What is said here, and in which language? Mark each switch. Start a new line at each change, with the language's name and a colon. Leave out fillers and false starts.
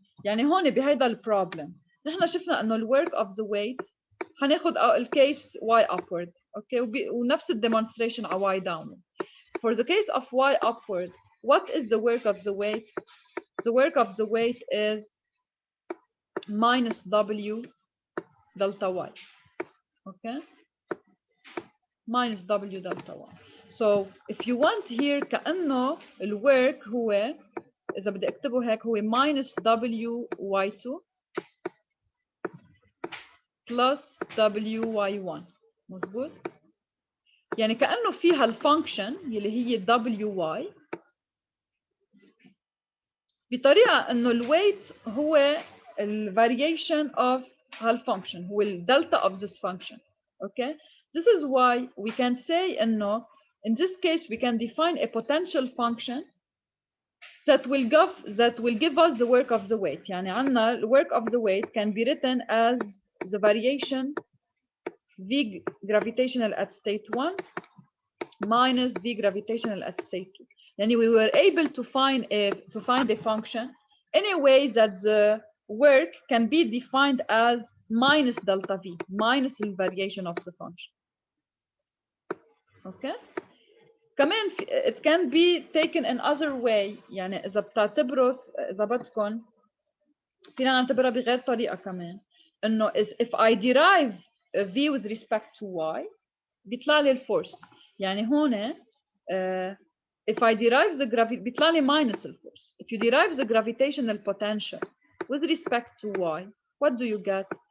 Arabic: يعني هون بهيدا البروبلم نحن شفنا إنه الwork of the weight هناخد الكيس y upward, okay, ونفس الdemonstration على y downward.
English: For the case of y upward, what is the work of the weight? The work of the weight is minus w delta y, okay, minus w delta y. So if you want here كأنه الwork هو
Arabic: إذا بدي أكتبه هيك هو
English: minus w y2 plus wy1.
Arabic: مظبوط؟ يعني كأنه فيها الفانكشن اللي هي wy بطريقة إنه الويت هو الفاريشن of هالفانكشن, هو الدلتا
English: of this function. Okay? This is why we can say إنه in this case we can define a potential function that will give us the work of the weight.
Arabic: يعني عنا
English: the work of the weight can be written as the variation V gravitational at state 1 minus V gravitational at state 2. And we were able to find a function in a way that the work can be defined as minus delta V, minus the variation of the function. Okay? كمان it can be taken in other way.
Arabic: يعني إذا بتعتبروا إذا بدكم فينا نعتبرها بغير طريقة كمان.
English: إنه if I derive V with respect to Y
Arabic: بيطلع لي الفورس. يعني هون
English: if I derive the gravity
Arabic: بيطلع لي minus الفورس.
English: If you derive the gravitational potential with respect to Y, what do you get?